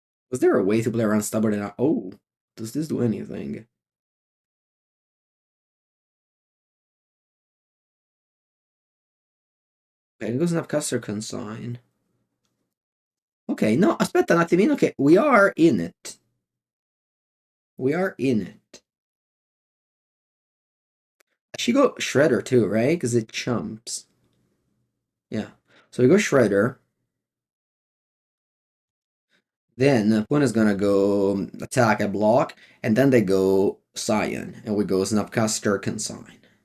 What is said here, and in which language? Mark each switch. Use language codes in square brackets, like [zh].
[en] Was there a way to play around stubborn and oh, does this do anything? Okay, it goes enough custer consign. Okay, no, [it] aspetta un attimino che [en] we are in it. We are in it. She go Shredder too, right? Because it chumps. Yeah. So we go Shredder. Then opponent is gonna go attack a block, and then they go Scion, and we go Snapcaster Consign.